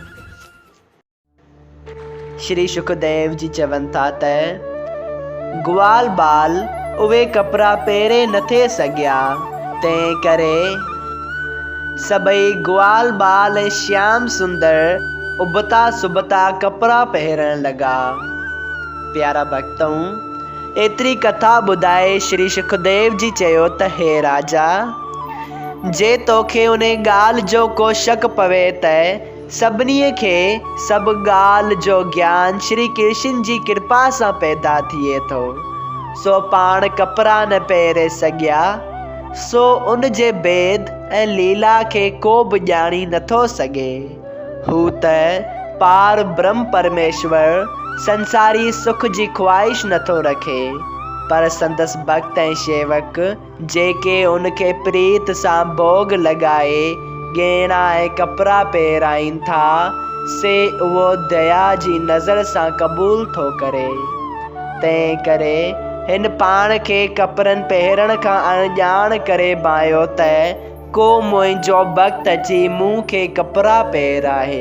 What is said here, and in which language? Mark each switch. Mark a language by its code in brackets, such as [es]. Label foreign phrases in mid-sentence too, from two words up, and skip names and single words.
[sd] श्री सुखदेव जी चवनि था त ग्वाल बाल उहे कपिड़ा पहिरे नथे सघिया, तंहिं करे सभई ग्वाल बाल ऐं श्याम सुंदर उबता सुबता कपिड़ा पहिरण लॻा। प्यारा भक्तों, एतिरी कथा ॿुधाए श्री सुखदेव जी चयो त हे राजा, जे तोखे उन ॻाल्हि जो को शक पवे त सभिनी खे सभु ॻाल्हि जो ज्ञान श्री कृष्ण जी कृपा सां पैदा थिए थो, सो पाण कपिड़ा न पहिरे सघिया, सो उन जे भेद ऐं लीला खे को बि ॼाणी नथो सघे। हू त पार ब्रह्म परमेश्वर संसारी सुख जी ख्वाहिश नथो रखे, पर संदसि भक्त ऐं शेवक जेके उनखे प्रीत सां भोग लॻाए गहना ऐं कपिड़ा पहिराइनि था, से उहो दया जी नज़र सां क़बूल थो करे। तंहिं करे हिन पाण खे कपिड़नि पहिरण खां अणॼाण करे भायो त को मुंहिंजो भक्त अची मूंखे कपिड़ा पहिराए।